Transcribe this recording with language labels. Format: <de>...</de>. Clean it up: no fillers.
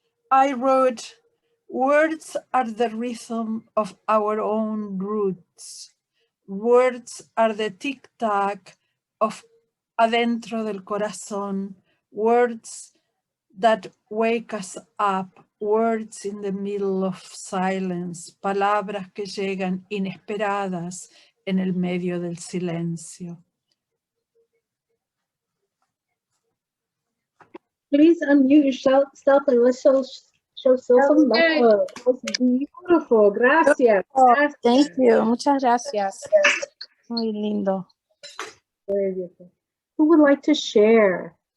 <en>I wrote, words are the rhythm of our own roots. Words are the tic-tac of adentro del corazón. Words that wake us up. Words in the middle of silence.</en> <es>Palabras que llegan inesperadas en el medio del silencio.</es> <en>Please unmute yourself and let's show some love. That's beautiful. Gracias. Oh,</en> <es>Gracias. thank you. Muchas gracias. Muy lindo.</es> <en>Very beautiful. Who would like to share?</en>